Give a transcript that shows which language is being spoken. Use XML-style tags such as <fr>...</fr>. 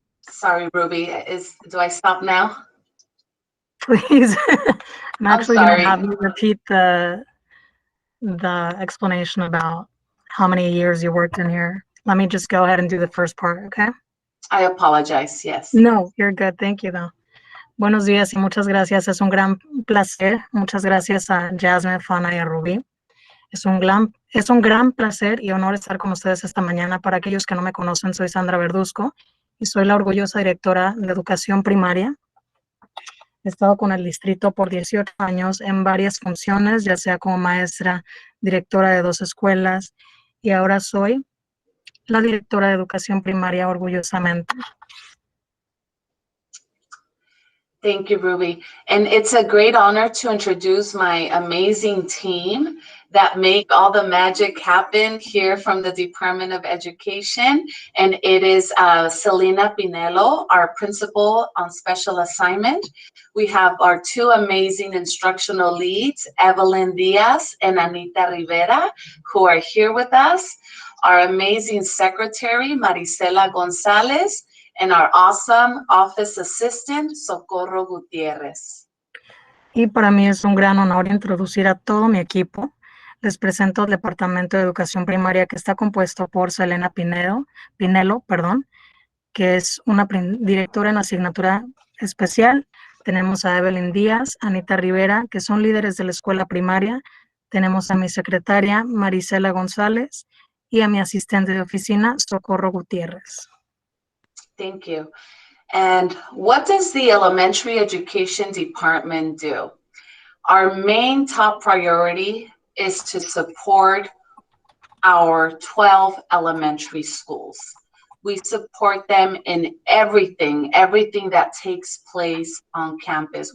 <en>Sorry, Ruby, do I stop now? Please. I'm actually going sorry. to have you repeat the explanation about how many years you worked in here. Let me just go ahead and do the first part, okay? I apologize, yes. No, you're good. Thank you, though.</en> <es>Buenos días y muchas gracias. Es un gran placer. Muchas gracias a Jasmine, Fana y a Ruby. Es un gran placer y honor estar con ustedes esta mañana. Para aquellos que no me conocen, soy Sandra Verduzco y soy la orgullosa directora de Educación Primaria. He estado con el distrito por 18 años en varias funciones, ya sea como maestra, directora de 2 escuelas, y ahora soy la directora de Educación Primaria orgullosamente.</es> <en>Thank you, Ruby. And it's a great honor to introduce my amazing team that make all the magic happen here from the Department of Education. And it is Selena Pinello, our principal on special assignment. We have our 2 amazing instructional leads, Evelyn Diaz and Anita Rivera, who are here with us. Our amazing secretary, Marisela Gonzalez, and our awesome office assistant, Socorro Gutierrez.</en> <es>Y para mí es un gran honor introducir a todo mi equipo. Les presento el Departamento de Educación Primaria, que está compuesto por Selena Pinello, que es una directora en asignatura especial. Tenemos a Evelyn Díaz, Anita Rivera, que son líderes de la escuela primaria. Tenemos a mi secretaria, Marisela González, y a mi asistente de oficina, Socorro Gutiérrez.</es> <en>Thank you. And what does the elementary education department do? Our main top priority is to support our 12 elementary schools. We support them in everything that takes place on campus.</en>